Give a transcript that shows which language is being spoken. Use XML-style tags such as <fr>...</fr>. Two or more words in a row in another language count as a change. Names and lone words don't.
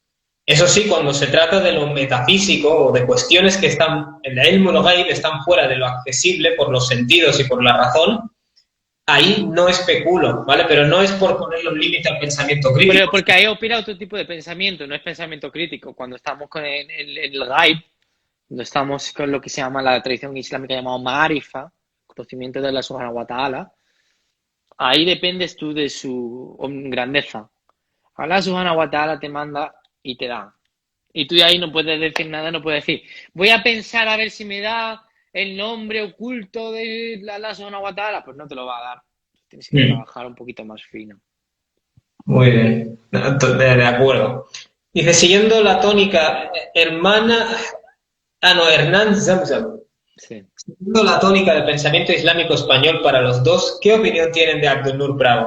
<es>Eso sí, cuando se trata de lo metafísico o de cuestiones que están en el</es> <ar>علم الغيب,</ar> <es>están fuera de lo accesible por los sentidos y por la razón, ahí no especulo, ¿vale? Pero no es por ponerle un límite al pensamiento Pero crítico. porque ahí opera otro tipo de pensamiento, no es pensamiento crítico. Cuando estamos con el ghaib, cuando estamos con lo que se llama la tradición islámica llamado ma'arifa, conocimiento de la</es> <ar>سبحانه وتعالى,</ar> <es>ahí dependes tú de su grandeza.</es> <ar>الله سبحانه وتعالى</ar> <es>te manda y te da. Y tú de ahí no puedes decir nada, no puedes decir, voy a pensar a ver si me da el nombre oculto de</es> <ar>الله سبحانه وتعالى.</ar> <es>Pues no te lo va a dar. Tienes que Mm, trabajar un poquito más fino. muy bien, de acuerdo. Dice, siguiendo la tónica, hermana, no, Hernán Zamzam. Sí. Siguiendo la tónica del pensamiento islámico español para los dos, ¿qué opinión tienen de Abdul-Nur Bravo?</es>